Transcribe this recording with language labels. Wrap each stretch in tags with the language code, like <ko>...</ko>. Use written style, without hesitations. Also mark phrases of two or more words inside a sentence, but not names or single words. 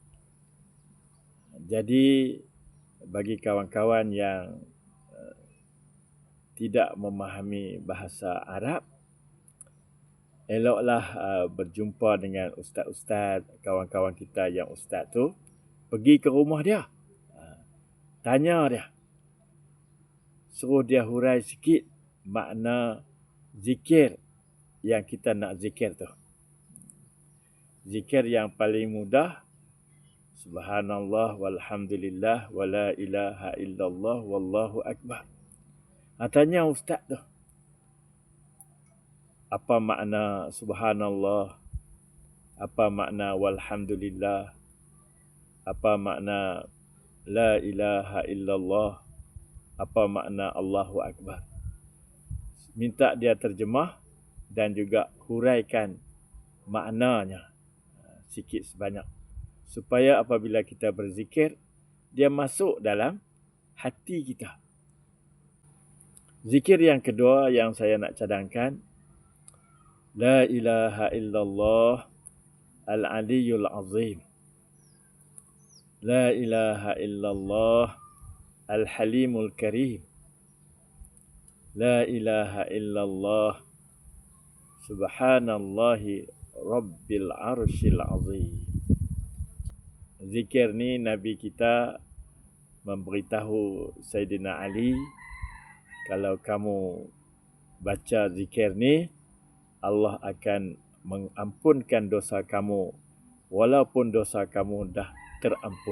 <ms>Jadi, bagi kawan-kawan yang tidak memahami bahasa Arab, eloklah berjumpa dengan ustaz-ustaz, kawan-kawan kita yang ustaz tu, pergi ke rumah dia, tanya dia, suruh dia hurai sikit makna zikir yang kita nak zikir tu. Zikir yang paling mudah,</ms> <ar>سبحان الله والحمد لله ولا إله إلا الله والله أكبر.</ar> <ms>Tanya ustaz tu, apa makna subhanallah, apa makna walhamdulillah, apa makna</ms> <ar>لا إله إلا الله,</ar> <ms>apa makna</ms> <ar>الله أكبر.</ar> <ms>Minta dia terjemah dan juga huraikan maknanya sikit sebanyak, supaya apabila kita berzikir, dia masuk dalam hati kita. Zikir yang kedua yang saya nak cadangkan,</ms> <ar>لا إله إلا الله العلي العظيم، لا إله إلا الله الحليم الكريم، لا إله إلا الله سبحان الله رب العرش العظيم.</ar> <ms>Zikir ni Nabi kita memberitahu Sayyidina Ali, kalau kamu baca zikir ni, Allah akan mengampunkan dosa kamu walaupun dosa kamu dah terampun.</ms>